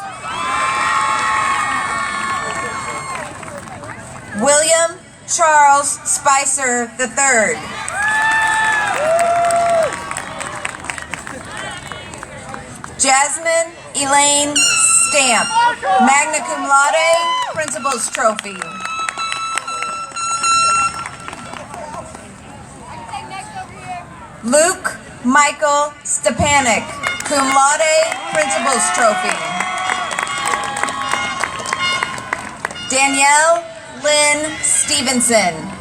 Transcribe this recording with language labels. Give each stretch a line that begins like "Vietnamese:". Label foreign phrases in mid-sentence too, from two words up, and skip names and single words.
English: William Charles Spicer III. Jasmine Elaine Stamp,
Latin: magna cum laude,
English: Principal's Trophy. Luke Michael Stepanek,
Latin: cum laude,
English: Principal's Trophy. Danielle Lynn Stevenson.